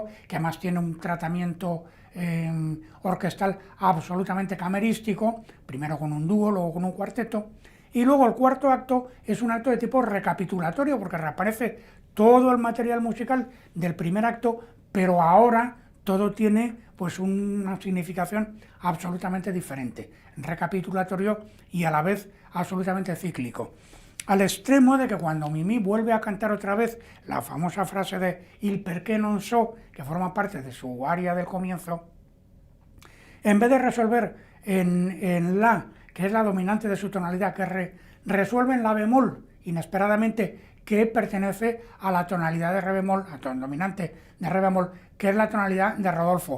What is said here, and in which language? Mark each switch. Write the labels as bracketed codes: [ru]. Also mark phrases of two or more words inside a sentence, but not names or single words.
[es] que además tiene un tratamiento orquestal absolutamente camerístico, primero con un dúo, luego con un cuarteto, y luego el cuarto acto es un acto de tipo recapitulatorio, porque reaparece todo el material musical del primer acto, pero ahora todo tiene pues una significación absolutamente diferente, recapitulatorio y a la vez absolutamente cíclico. Al extremo de que cuando Mimi vuelve a cantar otra vez la famosa frase de [it] Il perché non so, [es] que forma parte de su aria del comienzo, en vez de resolver en la, que es la dominante de su tonalidad, que resuelve en la bemol, inesperadamente, que pertenece a la tonalidad de re bemol, a la dominante de re bemol, que es la tonalidad de Rodolfo.